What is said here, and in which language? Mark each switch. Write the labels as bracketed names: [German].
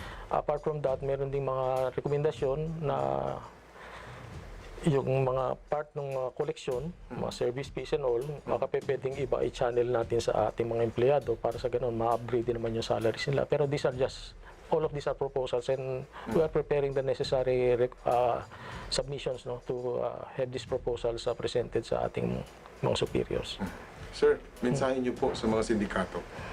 [Filipino] Apart from that, meron ding mga rekomendasyon na yung mga part ng collection, mga service fees [English] and all, [Filipino] baka pwedeng iba i-channel natin sa ating mga empleyado para sa ganun, ma-upgrade din naman yung salaries nila. [English] Pero these are just, all of these are proposals and we are preparing the necessary submissions, no, to have these proposals presented [Filipino] sa ating mga [English] superiors. [Filipino] Sir, mensahe niyo po sa mga sindikato.